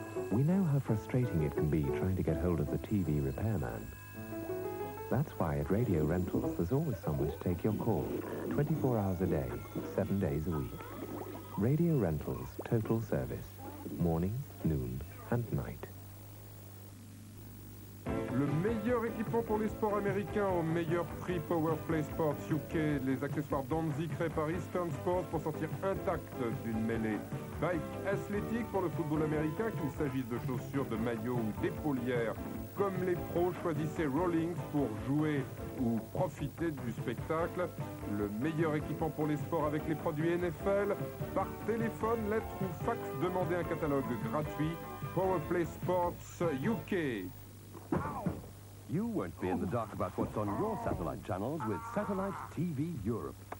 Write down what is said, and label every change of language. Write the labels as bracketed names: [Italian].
[English] We know how frustrating it can be trying to get hold of the TV repairman. That's why at Radio Rentals there's always someone to take your call, 24 hours a day, 7 days a week. Radio Rentals, total service, morning, noon and night. [French] Le meilleur équipement pour les sports américains au meilleur prix, Powerplay Sports UK. Les accessoires Danzy créés par Eastern Sports pour sortir intact d'une mêlée. Bike athlétique pour le football américain, qu'il s'agisse de chaussures, de maillots ou d'épaulières. Comme les pros, choisissez Rawlings pour jouer ou profiter du spectacle. Le meilleur équipement pour les sports avec les produits NFL. Par téléphone, lettre ou fax, demandez un catalogue gratuit. Powerplay Sports UK. [English] You won't be in the dark about what's on your satellite channels with Satellite TV Europe.